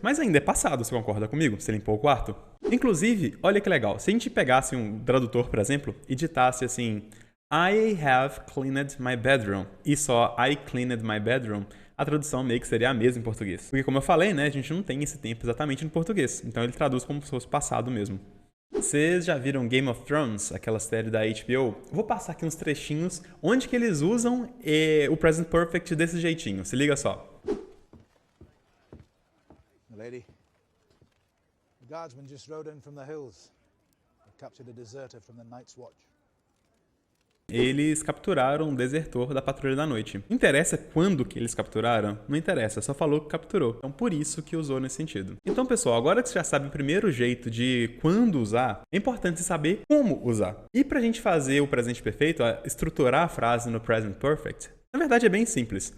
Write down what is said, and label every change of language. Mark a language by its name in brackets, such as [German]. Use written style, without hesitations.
[Portuguese] Mas ainda é passado, você concorda comigo? Você limpou o quarto? Inclusive, olha que legal, se a gente pegasse um tradutor, por exemplo, e ditasse assim, [English] I have cleaned my bedroom, [Portuguese] e só [English] I cleaned my bedroom, [Portuguese] a tradução meio que seria a mesma em português. Porque como eu falei, né, a gente não tem esse tempo exatamente no português, então ele traduz como se fosse passado mesmo. Vocês já viram Game of Thrones, aquela série da HBO? Vou passar aqui uns trechinhos onde que eles usam o present perfect desse jeitinho, se liga só. [English] Milady, the guardsmen just rode in from the hills. They captured a deserter from the Night's Watch. [Portuguese] Eles capturaram um desertor da Patrulha da Noite. Interessa quando que eles capturaram? Não interessa, só falou que capturou. Então por isso que usou nesse sentido. Então pessoal, agora que você já sabe o primeiro jeito de quando usar, é importante saber como usar. E pra gente fazer o presente perfeito, estruturar a frase no present perfect, na verdade é bem simples.